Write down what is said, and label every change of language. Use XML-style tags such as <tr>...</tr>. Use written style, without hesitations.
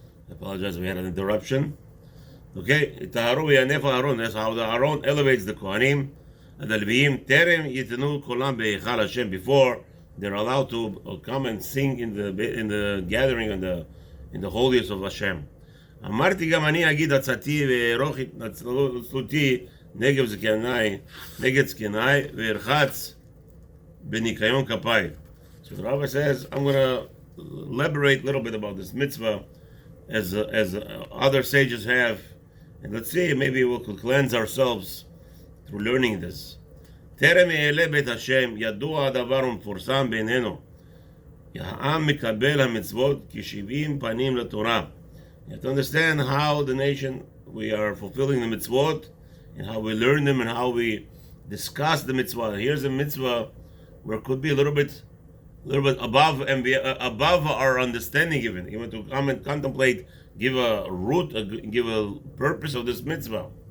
<en>I apologize, we had an interruption. Okay,</en> <he>Taharu v'yanefu Aaron.</he> <en>That's how the Aaron elevates the Kohanim. And the Leviim</en> <he>terem yitenu kolam be'echal Hashem,</he> <en>before they're allowed to come and sing in the gathering in the holiest of Hashem.</en> <he>אמרתי גם אני אגיד עצתי וארוך התנצלותי נגד זקניי וארחץ בניקיון כפיי.</he> <en>So the Rabbi says, I'm going to elaborate a little bit about this mitzvah as other sages have, and let's see, maybe we could cleanse ourselves through learning this.</en> <he>טרם יעלה בית השם, ידוע הדבר ומפורסם בינינו. העם מקבל המצוות כ70 פנים לתורה.</he> <en>You have to understand how the nation, we are fulfilling the mitzvot, and how we learn them, and how we discuss the mitzvah. Here's a mitzvah where it could be a little bit above and above our understanding, even to come and contemplate, give a root, give a purpose of this mitzvah.</en>